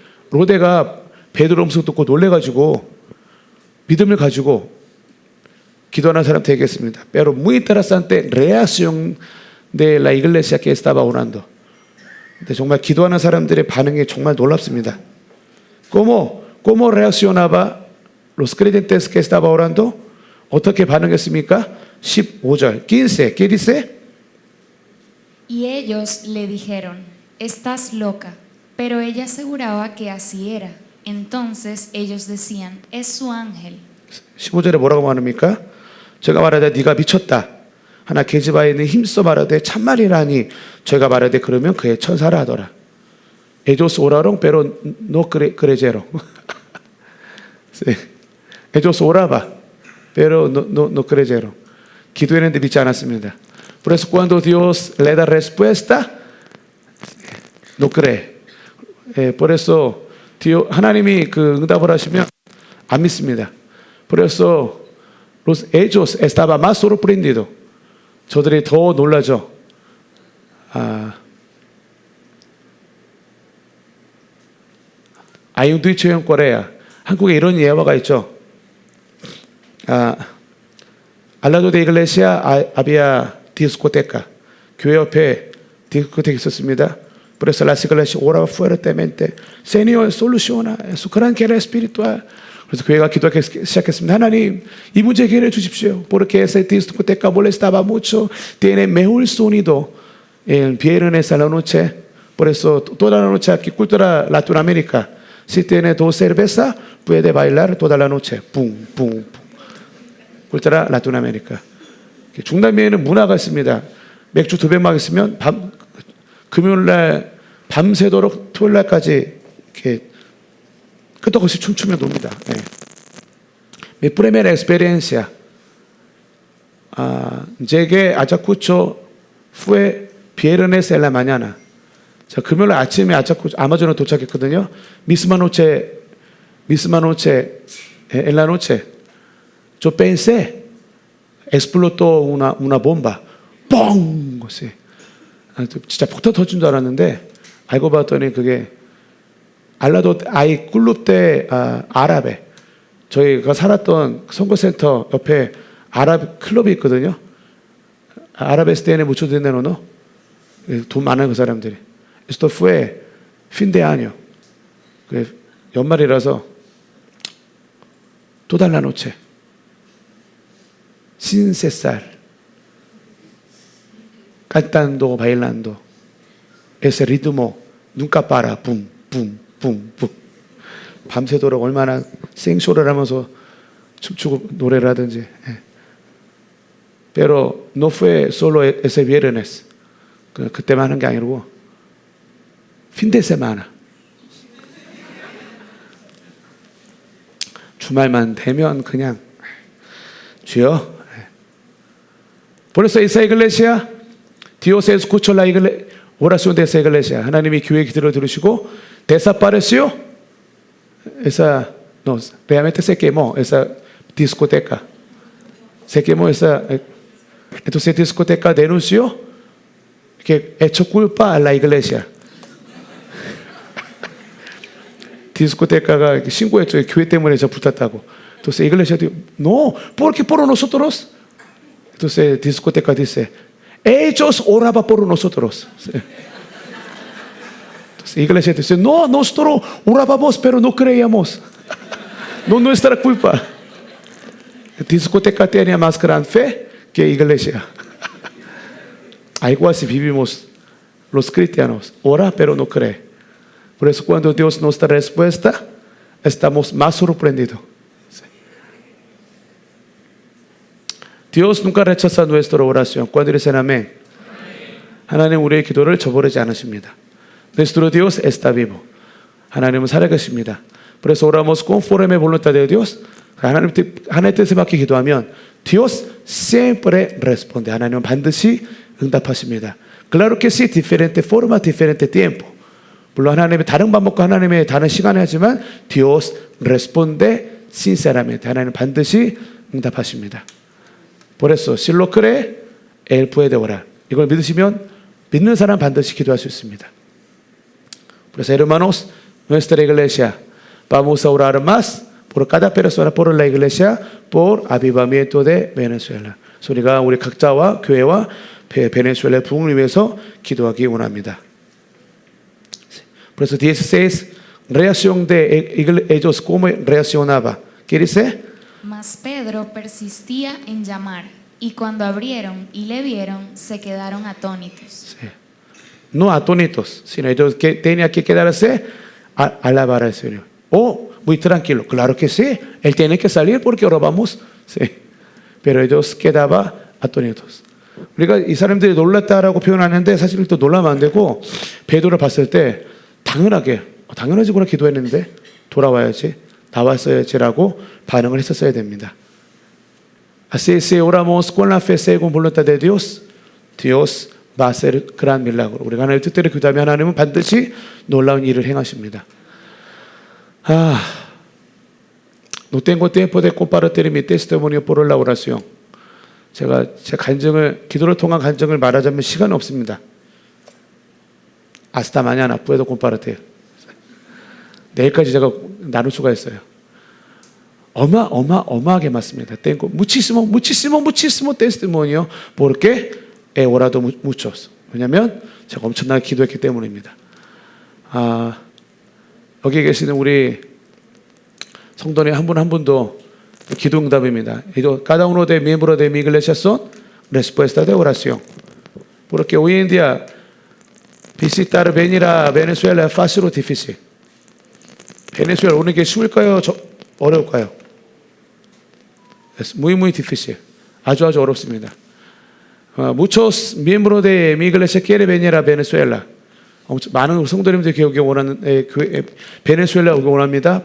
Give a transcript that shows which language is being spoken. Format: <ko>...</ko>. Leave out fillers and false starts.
<ko>로데가 베드로 음성 듣고 놀래가지고 믿음을 가지고 기도하는 사람 되겠습니다.</ko> <es>Pero muy interesante reacción de la iglesia que estaba orando.</es> <ko>근데 정말 기도하는 사람들의 반응이 정말 놀랍습니다.</ko> <es>¿Cómo reaccionaba los creyentes que estaba orando?</es> <ko>어떻게 반응했습니까? 15절,</ko> <es>15, ¿qué dice? Y ellos le dijeron, estás loca. Pero ella aseguraba que así era. Entonces ellos decían, es su ángel.</es> <ko>15절에 뭐라고 말합니까? 제가 말하되 네가 미쳤다. 하나 계집아에 있는 힘써 말하되 참말이라니. 제가 말하되 그러면 그의 천사라 하더라.</ko> <es>Ellos oraron pero no creyeron. Ellos oraba pero no creyeron.</es> <ko>기도했는데 믿지 않았습니다.</ko> <es>Por eso cuando Dios le da respuesta, no cree. por eso</es> <ko>하나님이 그 응답을 하시면 안 믿습니다.</ko> <es>Por eso ellos estaban más sorprendidos.</es> <ko>저들이 더 놀라죠.</ko> <es>Hay un dicho en Corea.</es> <ko>한국에 이런 예화가 있죠.</ko> <es>Al lado de la iglesia había discoteca.</es> <ko>교회 옆에 디스코테가 있었습니다.</ko> <es>Por eso las iglesias oraban fuertemente. Señor, soluciona su gran guerra espiritual.</es> <ko>그래서 교회가 기도하기 시작했습니다. 하나님, 이 문제 해결해 주십시오.</ko> <es>Porque esa discoteca molestaba mucho. Tiene mejor sonido en viernes a la noche. Por eso toda la noche aquí, cultura Latinoamérica, si tiene 2 cervezas, puede bailar toda la noche. Pum, pum, pum. cultura Latinoamérica.</es> <ko>중남미에는 문화가 있습니다. 맥주 2병만 있으면 금요일날 밤새도록 토요일날까지 이렇게 끄떡없이 춤추며 놉니다.</ko> <es>Mi primera experiencia llegué a Ayacucho fue viernes en la mañana.</es> <ko>자, 금요일 아침에 아마존에 도착했거든요.</ko> <es>misma noche en la noche yo pensé explotó una bomba.</es> <ko>뻥! 진짜 폭탄 터진 줄 알았는데 알고 봤더니 그게 알라도 아이 꿀룹대 아랍에 저희가 살았던 선거센터 옆에 아랍 클럽이 있거든요. 아랍에스테인에</ko> <es>muchos dinero,</es> <ko>돈 많은 그 사람들이.</ko> <es>Esto fue fin de año.</es> <ko>연말이라서</ko> <es>toda la noche sin cesar cantando, bailando ese ritmo nunca para, pum, pum, pum, pum.</es> <ko>밤새도록 얼마나 생쇼를 하면서 춤추고 노래를 하든지.</ko> <es>Pero no fue solo ese viernes.</es> <ko>그때만 하는 게 아니고</ko> <es>fin de semana.</es> <ko>주말만 되면 그냥 주여.</ko> <es>Por eso esa iglesia, Dios escuchó la oración de esa iglesia.</es> <ko>하나님이 교회 기도를 들으시고</ko> <es>desapareció. Esa, no, realmente se quemó esa discoteca. Se quemó esa. Entonces discoteca denunció que echó culpa a la iglesia. 디스코테카가 신고했죠. 교회 때문에 저 붙었다고. Entonces iglesia dijo, no, porque por nosotros. Entonces discoteca dice, ellos oraban por nosotros. Entonces iglesia dice, no, nosotros orábamos, pero no creíamos. No nuestra culpa. Discoteca tenía más gran fe que iglesia. Algo así vivimos los cristianos. Ora, pero no cree. Por eso cuando Dios nos da respuesta, estamos más sorprendidos. Dios nunca rechaza nuestra oración. Cuando dicen amén,</es> <ko>하나님 우리의 기도를 저버리지 않으십니다.</ko> <es>Nuestro Dios está vivo.</es> <ko>하나님은 살아계십니다.</ko> <es>Por eso oramos conforme a voluntad de Dios.</es> <ko>하나님의 뜻에 맞게 기도하면</ko> <es>Dios siempre responde.</es> <ko>하나님은 반드시 응답하십니다.</ko> <es>Claro que sí, diferente forma, diferente tiempo.</es> <ko>물론 하나님의 다른 방법과 하나님의 다른 시간에 하지만</ko> <es>Dios responde sinceramente.</es> <ko>하나님은 반드시 응답하십니다.</ko> <es>Por eso, si lo cree, él puede orar.</es> <ko>이걸 믿으시면 믿는 사람 반드시 기도할 수 있습니다.</ko> <es>Por eso, hermanos, nuestra iglesia, vamos a orar más por cada persona, por la iglesia, por avivamiento de Venezuela.</es> <ko>우리가 우리 각자와 교회와 베네수엘라의 부흥을 위해서 기도하기 원합니다.</ko> <es>Por eso 16, reacción de ellos, ¿cómo reaccionaba? ¿Qué dice? Mas Pedro persistía en llamar, y cuando abrieron y le vieron, se quedaron atónitos. Sí. No atónitos, sino ellos que tenían que quedarse a alabar al Señor. Oh, muy tranquilo, claro que sí, él tiene que salir porque robamos. Sí. Pero ellos quedaban atónitos.</es> <ko>우리가 이 사람들이 놀랐다라고 표현하는데 사실 또 놀라면 안 되고, 베드로를 봤을 때 당연하지구나 기도했는데 돌아와야지, 나왔어야지라고 반응을 했었어야 됩니다.</ko> <es>Así si oramos con la fe según voluntad de Dios, Dios va a hacer gran milagro.</es> <ko>우리가 하나님의 뜻대로 기도하면 하나님은 반드시 놀라운 일을 행하십니다.</ko> <es>No tengo tiempo de compartir mi testimonio por la oración.</es> <ko>제가 제 간증을, 기도를 통한 간증을 말하자면 시간이 없습니다.</ko> <es>Hasta mañana puedo compartir.</es> <ko>내일까지 제가 나눌 수가 있어요. 어마하게 많습니다.</ko> <es>Tengo muchísimo testimonio porque he orado muchos.</es> <ko>왜냐하면 제가 엄청나게 기도했기 때문입니다. 여기 계시는 우리 성도님 한 분 한 분도 기도 응답입니다.</ko> <es>Cada uno de miembros de mi iglesia son respuesta de oración. Porque hoy en día visitar, venir a Venezuela es fácil o difícil.</es> <ko>베네수엘라 오는 게 쉬울까요? 어려울까요?</ko> <es>Es muy, muy difícil.</es> <ko>아주 어렵습니다.</ko> <es>Muchos miembros de mi iglesia quieren venir a Venezuela.</es> <ko>많은 성도님들이 여기 원하는 베네수엘라 오기 원합니다.</ko>